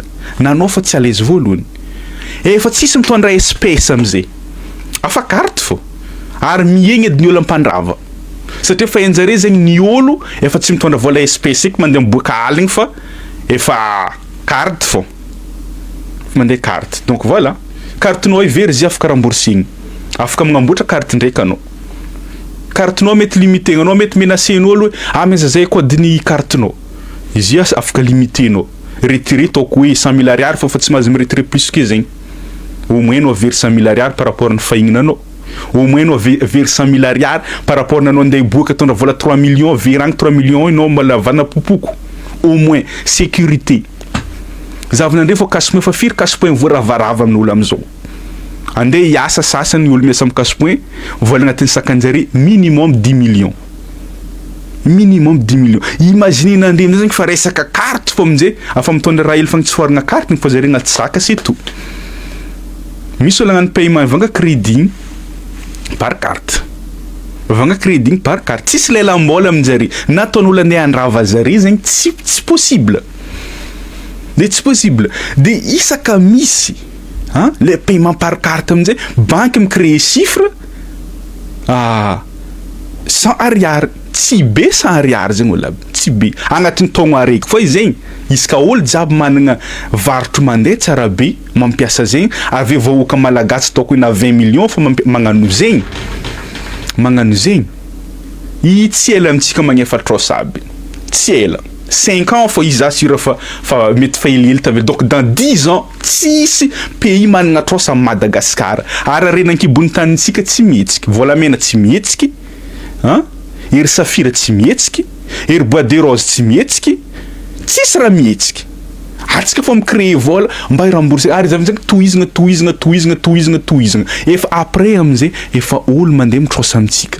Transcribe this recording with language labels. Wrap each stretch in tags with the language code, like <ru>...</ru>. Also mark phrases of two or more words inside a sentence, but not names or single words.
<mg>Na anao fa tsy</mg> <fr>à l'aise</fr> <mg>voalohany. Efa tsisy mitondra espèce amizay. Afa carte fô. ary miegny edy ny olo ampandrava satria fa enjare zegny ny olo efa tsy mitondra vola espèce eky mandeha miboaka aligny fa efa carte fô mandeha carte. Donc voilà, cartenao ivery izy afaka remboursigny, afaka magnamboatra carte ndraiky anao. Cartenao mety limité, anao mety menacen'olo hoe meza zay code-ny cartenao, izy afaka limitenao, retirer ataoko hoe 100 000 ariary fa tsy mahazo miretirer</mg> <fr>plus que</fr> <mg>zegny.</mg> <fr>Au moins</fr> <mg>anao avery 100 000 ariary</mg> <fr>par rapport</fr> <mg>ny fahignanao,</mg> <fr>au moins</fr> <mg>anao avery 100 000 ariary</mg> <fr>par rapport</fr> <mg>nanao andeha hiboaka tondra vola 3 millions, veragny 3 millions anao malavana popoko,</mg> <fr>au moins sécurité.</fr> <mg>Zavanandre fô casse-point fa firy casse-point voaravarava amin'olo amizao. Andeha hiasa sasany olo miasa amin'ny casse-point, vola agnatin'ny sakanjare minimum 10 millions. Minimum 10 millions. Imaginez nandre amizay zegny fa resaka carte fô aminjay, afa mitondra raha hely fagny tsy foaragna carte ny fa zare agnaty saka</mg> <fr>c'est tout.</fr> <mg>Misy olo agnano paiement vanga</mg> <fr>crédit par carte.</fr> <mg>Vanga</mg> <fr>crédit par carte.</fr> <mg>Tsisy lelam-bola aminjare. Nataon'olo andeha andrava zare zegny tsy possible. De tsy possible. De isaka misy le</mg> <fr>paiement par carte</fr> <mg>aminjay, banque mi-créer chiffre 100 ariary, tsy be 100 ariary zegny olo aby, tsy be agnatin'ny taogno araiky fa zegny izy ka olo jiaby managna varotro mandeha tsara be mampiasa zegny, avy vahoaka malagasy ataoko hoe na 20 millions fa magnano zegny i tsy ela amintsika magnefa trosa aby, tsy ela 5 ans fa izy assure fa mety fa helihely tavela.</mg> <fr>Donc dans 10 ans</fr> <mg>tsisy pays managna trosa Madagascar. Ary renan-kibony tanintsika tsy mihetsiky, volamena tsy mihetsiky, ery safira tsy mihetsiky, ery</mg> <fr>bois de rose</fr> <mg>tsy mihetsiky, tsisy raha mihetsiky. Atsika fa mi-créer vola mba hirambourser, ary zavy tohizagna efa après amizay efa olo mandeha mitrosa amitsika.</mg>